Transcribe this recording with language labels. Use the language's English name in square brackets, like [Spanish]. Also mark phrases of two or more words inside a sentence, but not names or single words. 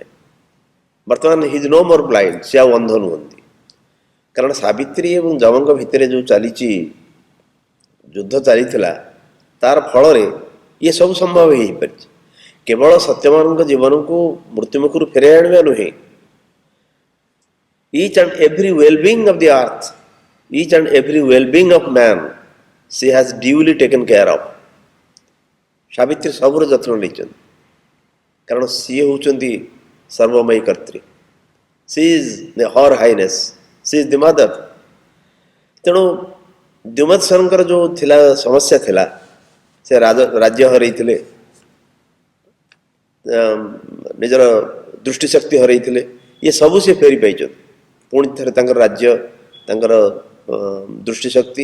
[Odia] ବର୍ତ୍ତମାନ [English] he is no more blind, [Odia] ସେ ଆଉ ଅନ୍ଧ ନୁହନ୍ତି, କାରଣ ସାବିତ୍ରୀ ଏବଂ ଯମଙ୍କ ଭିତରେ ଯେଉଁ ଚାଲିଛି ଯୁଦ୍ଧ ଚାଲିଥିଲା, ତାର ଫଳରେ ଇଏ ସବୁ ସମ୍ଭବ ହେଇପାରିଛି। କେବଳ ସତ୍ୟମାନଙ୍କ ଜୀବନକୁ ମୃତ୍ୟୁମୁଖରୁ ଫେରାଇ ଆଣିବା ନୁହେଁ, [English] each and every well-being of the earth, each and every well-being of man, she has duly taken care of. [Odia] ସାବିତ୍ରୀ ସବୁର ଯତ୍ନ ନେଇଛନ୍ତି, କାରଣ ସିଏ ହେଉଛନ୍ତି ସର୍ବମୟୀ କର୍ତ୍ରୀ, [English] she is her highness, she is the mother. [Odia] ତେଣୁ ଦ୍ୟୁମତ୍ସେନଙ୍କର ଯେଉଁ ଥିଲା ସମସ୍ୟା ଥିଲା, ସେ ରାଜ୍ୟ ହରାଇଥିଲେ, ନିଜର ଦୃଷ୍ଟିଶକ୍ତି ହରାଇଥିଲେ, ଇଏ ସବୁ ସେ ଫେରି ପାଇଛନ୍ତି, ପୁଣି ଥରେ ତାଙ୍କର ରାଜ୍ୟ, ତାଙ୍କର ଦୃଷ୍ଟିଶକ୍ତି।